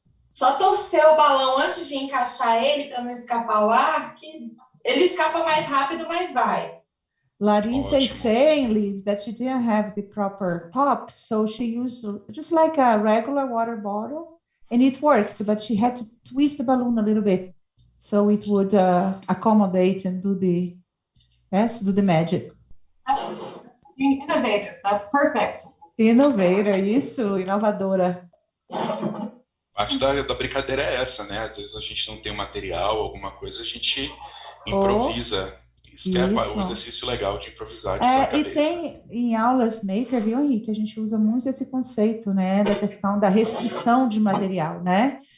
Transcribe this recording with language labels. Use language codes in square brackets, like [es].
[pt] Só torcer o balão antes de encaixar ele para não escapar o ar, que ele escapa mais rápido, mas vai. [en] Larissa is saying, Liz, that she didn't have the proper top, so she used just like a regular water bottle and it worked, but she had to twist the balloon a little bit so it would accommodate and do the magic. Being innovative, that's perfect. [pt] Innovator, isso, inovadora. Parte da brincadeira é essa, né? Às vezes a gente não tem um material, alguma coisa, a gente improvisa. Isso que é um exercício legal de improvisar, de usar a cabeça. E tem em aulas maker, viu, Henrique, a gente usa muito esse conceito, né, da questão da restrição de material, né?